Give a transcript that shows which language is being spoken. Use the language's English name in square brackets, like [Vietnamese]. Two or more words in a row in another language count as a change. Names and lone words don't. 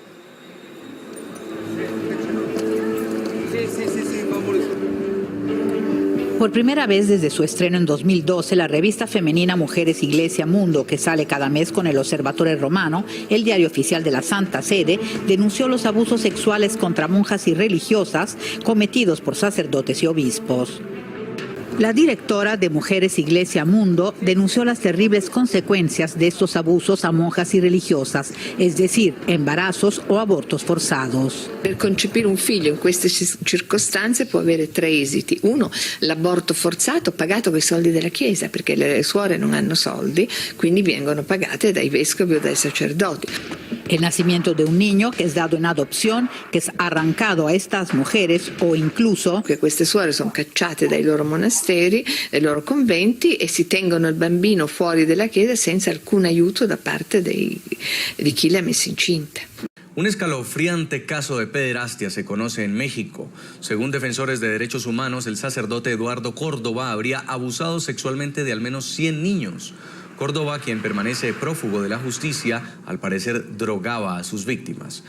[Spanish] Por primera vez desde su estreno en 2012, la revista femenina Mujeres, Iglesia, Mundo, que sale cada mes con el Observatore Romano, el diario oficial de la Santa Sede, denunció los abusos sexuales contra monjas y religiosas cometidos por sacerdotes y obispos. La directora de Mujeres, Iglesia, Mundo denunció las terribles consecuencias de estos abusos a monjas y religiosas, es decir, embarazos o abortos forzados. [Italian] Per concepire un figlio in queste circostanze può avere 3 esiti. 1, l'aborto forzato pagato con i soldi della Chiesa, perché le suore non hanno soldi, quindi vengono pagate dai vescovi o dai sacerdoti. [Spanish] El nacimiento de un niño que es dado en adopción, que es arrancado a estas mujeres o incluso [Italian] che queste suore sono cacciate dai loro monasteri, dai loro conventi e si tengono il bambino fuori della chiesa senza alcun aiuto da parte di chi le ha messe incinta. [Spanish] Un escalofriante caso de pederastia se conoce en México. Según defensores de derechos humanos, el sacerdote Eduardo Córdoba habría abusado sexualmente de al menos 100 niños. Córdoba, quien permanece prófugo de la justicia, al parecer drogaba a sus víctimas.